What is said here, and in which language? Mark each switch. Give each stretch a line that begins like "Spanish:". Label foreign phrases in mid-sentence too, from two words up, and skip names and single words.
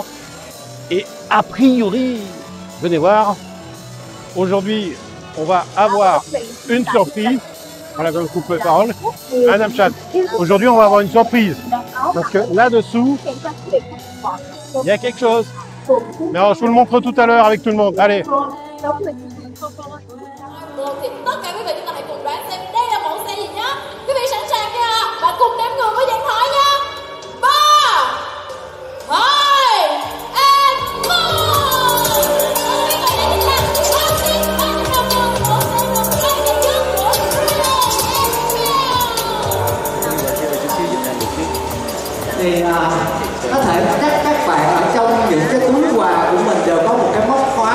French: Et a priori, venez voir, aujourd'hui, on va avoir une surprise. Voilà, je coupe la parole. Madame Chat, aujourd'hui, on va avoir une surprise. Parce que là-dessous, il y a quelque chose. Mais alors, je vous le montre tout à l'heure avec tout le monde. Allez.
Vietnamese: Thì tất cả quý vị chúng ta hãy cùng đoán xem đây là mẫu xe gì nhá. Quý vị sẵn sàng chưa ạ? Và cùng đếm ngược với điện thoại nha. 3, 2, and 1. Thì có thể các bạn ở trong những cái túi quà của mình đều có một cái móc khóa.